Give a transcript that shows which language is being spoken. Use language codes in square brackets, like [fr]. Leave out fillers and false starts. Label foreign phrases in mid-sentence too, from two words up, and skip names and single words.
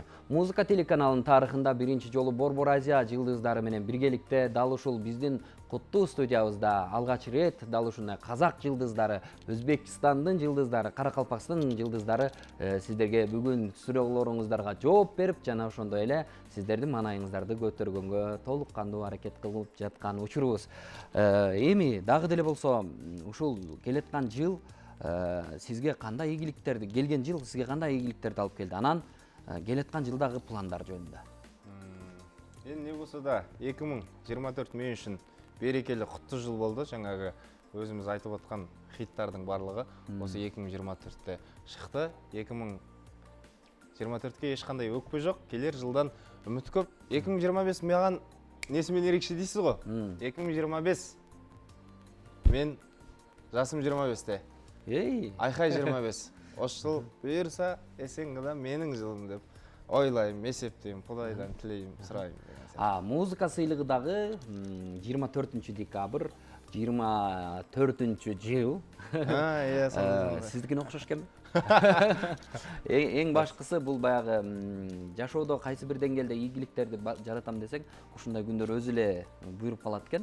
[ky] Музыка телеканалынын тарыхында биринчи жолу Борбор Азия жылдыздары менен биргеликте дал ушул биздин куттуу студиябызда алгач рет дал ушундай казак жылдыздары, Өзбекстандын жылдыздары, Каракалпакстандын жылдыздары сиздерге бүгүн суроолоруңуздарга жооп берип, жана ошондой эле сиздердин маанайыңыздарды көтөргөнгө толук кандуу аракет кылып жаткан учурубуз. Эми дагы деле болсо ушул келаткан жыл сизге кандай ийгиликтерди, келген жыл сизге кандай ийгиликтерди алып келди? Анан келаткан жылдагы пландар жөнүндө. Эми не болсо да 2024 мен үчүн [kk] берекелі құтты жыл болды. Жаңағы өзіміз айтып отқан хиттардың барлығы осы 2024-те шықты. 2024-ке ешқандай өкпе жоқ, келер жылдан үміт көп. 2025 маған несімен ерекше дейсіз ғой? 2025 мен жасым 25-те. Айқай 25. Осы жыл бұйырса есеңгіда менің жылым деп ойлайм, есептейм, Құдайдан тілейм, сұрайм. [ky] Музыка сыйлыгы дагы 24 декабрь 24 жыл. Сиздикине окшош экенби? Эң башкысы бул баягы жашоодо кайсы бир деңгээлде ийгиликтерди жаратам десең, ушундай күндөр өзү эле буйруп калат экен.